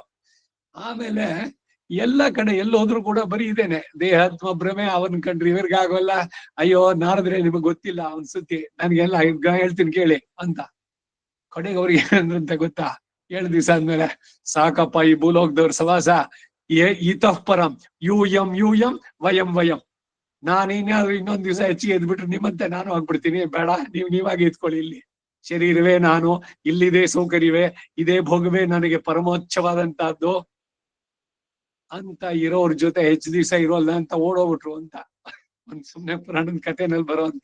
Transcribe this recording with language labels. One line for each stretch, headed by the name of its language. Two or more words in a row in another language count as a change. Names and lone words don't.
Kannada: ಆಮೇಲೆ ಎಲ್ಲ ಕಡೆ ಎಲ್ಲೋದ್ರು ಕೂಡ ಬರೀ ಇದೇನೆ, ದೇಹಾತ್ಮ ಭ್ರಮೆ. ಅವನ್ ಕಂಡ್ರೆ ಇವ್ರಿಗಾಗೋಲ್ಲ. ಅಯ್ಯೋ ನಾರದ್ರೆ ನಿಮಗ್ ಗೊತ್ತಿಲ್ಲ ಅವನ್ ಸುದ್ದಿ, ನನ್ಗೆಲ್ಲ ಹೇಳ್ತೀನಿ ಕೇಳಿ ಅಂತ. ಕಡೆಗೆ ಅವ್ರಿಗೆ ಏನಂದ್ರಂತೆ ಗೊತ್ತಾ? 7 ದಿವಸ ಆದ್ಮೇಲೆ, ಸಾಕಪ್ಪ ಈ ಭೂಲೋಕದವ್ರ ಸವಾಸ,
Sanskrit: ಇತಃ ಪರಂ ಯೂಯಂ ಯೂಯಂ ವಯಂ ವಯಂ.
Kannada: ನಾನು ಇನ್ಯಾದ್ರು ಇನ್ನೊಂದ್ ದಿವಸ ಹೆಚ್ಚಿಗೆ ಎದ್ಬಿಟ್ರೆ ನಿಮ್ಮಂತೆ ನಾನು ಆಗ್ಬಿಡ್ತೀನಿ, ಬೇಡ, ನೀವಾಗಿ ಎತ್ಕೊಳ್ಳಿ. ಇಲ್ಲಿ ಶರೀರವೇ ನಾನು, ಇಲ್ಲಿದೆ ಸೌಕರ್ಯವೇ, ಇದೇ ಭೋಗವೇ ನನಗೆ ಪರಮೋಚ್ಛವಾದಂತಹದ್ದು ಅಂತ ಇರೋರ್ ಜೊತೆ ಹೆಚ್ಚು ದಿವಸ ಇರೋಲ್ಲ ಅಂತ ಓಡೋಗ್ಬಿಟ್ರು ಅಂತ ಒಂದ್ ಸುಮ್ನೆ ಪುರಾಣದ ಕಥೆನಲ್ಲಿ ಬರುವಂತ.